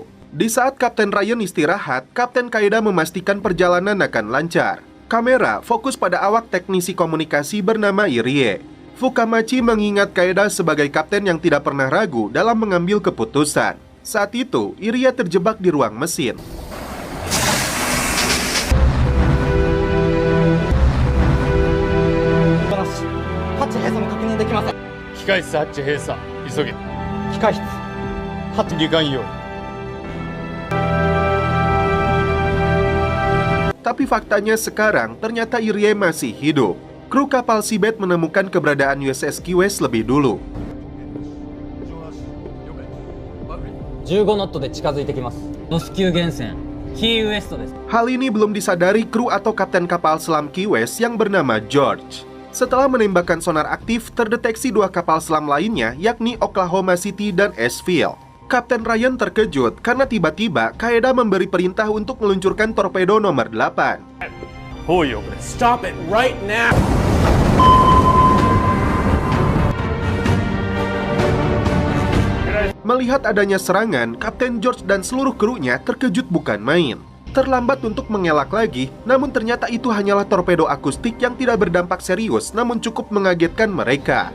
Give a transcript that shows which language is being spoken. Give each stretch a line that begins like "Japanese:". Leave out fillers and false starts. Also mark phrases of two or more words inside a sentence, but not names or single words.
Indonesian: Di saat Kapten Ryan istirahat, Kapten Kaeda memastikan perjalanan akan lancar. Kamera fokus pada awak teknisi komunikasi bernama Irie. Fukamachi mengingat Kaeda sebagai kapten yang tidak pernah ragu dalam mengambil keputusan. Saat itu, Irie terjebak di ruang mesin.
Japanese: ハッチ閉鎖も確認できません。控室ハッチ閉鎖急げ控室ハッチ離艦用
Indonesian: Tapi faktanya sekarang ternyata Irie masih hidup. Kru kapal Seabed menemukan keberadaan USS Key West lebih dulu.
Japanese: 15 ノットで近づいてきます。ロス級源泉キーウエストです。
Indonesian: Hal ini belum disadari kru atau kapten kapal selam Key West yang bernama George. Setelah menembakkan sonar aktif, terdeteksi dua kapal selam lainnya, yakni Oklahoma City dan Asheville. Kapten Ryan terkejut karena tiba-tiba Kaeda memberi perintah untuk meluncurkan torpedo nomor 8. 包囲を遅れ
English: Stop it right now!
Indonesian: Melihat adanya serangan, Kapten George dan seluruh krunya terkejut bukan main. Terlambat untuk mengelak lagi, namun ternyata itu hanyalah torpedo akustik yang tidak berdampak serius namun cukup mengagetkan mereka.